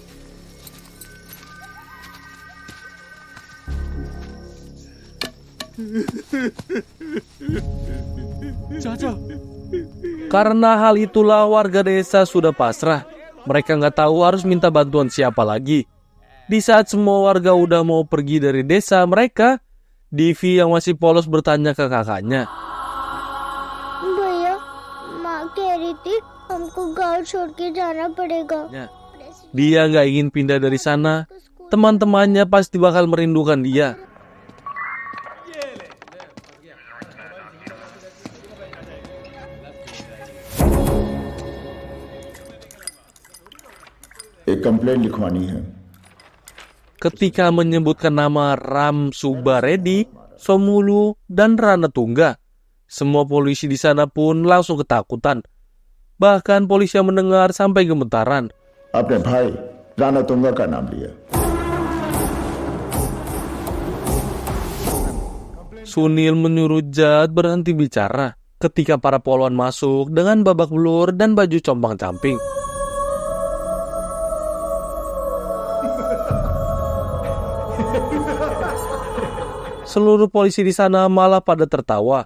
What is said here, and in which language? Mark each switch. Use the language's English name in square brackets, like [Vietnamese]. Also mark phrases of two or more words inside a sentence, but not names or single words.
[Indonesian] Karena hal itulah warga desa sudah pasrah. Mereka nggak tahu harus minta bantuan siapa lagi. Di saat semua warga udah mau pergi dari desa mereka, Divi yang masih polos bertanya ke kakaknya. [Hindi] भैया माँ कह रही थी हमको गांव छोड़ के जाना पड़ेगा. [Indonesian] Dia nggak ingin pindah dari sana. Teman-temannya pasti bakal merindukan dia. [Hindi] एक कंप्लेंट लिखवानी है. [Indonesian] Ketika menyebutkan nama Ram Subaredi, Somulu, dan Rana Tungga, semua polisi di sana pun langsung ketakutan. Bahkan polisi yang mendengar sampai gemetaran. [Hindi] अपने भाई राणा तुंगा का नाम लिया. [Indonesian] Sunil menyuruh Jat berhenti bicara ketika para polwan masuk dengan babak belur dan baju compang-camping. Seluruh polisi di sana malah pada tertawa.